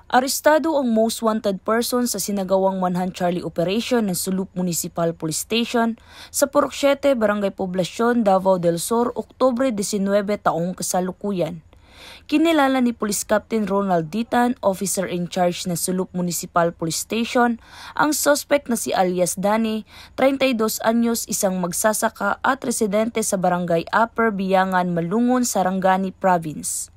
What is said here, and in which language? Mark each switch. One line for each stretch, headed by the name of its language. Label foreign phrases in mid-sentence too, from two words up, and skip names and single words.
Filipino: Arestado ang
English: most wanted person
Filipino: sa sinagawang Manhunt Charlie Operation ng Sulup Municipal Police Station sa Purok 7, Barangay Poblacion, Davao del Sur, Oktubre 19 taong kasalukuyan. Kinilala ni Police Captain Ronald Ditan,
English: officer in charge
Filipino: ng Sulup Municipal Police Station, ang suspect na si alias Danny, 32 anyos, isang magsasaka at residente sa Barangay Upper Biyangan, Malungon, Sarangani Province.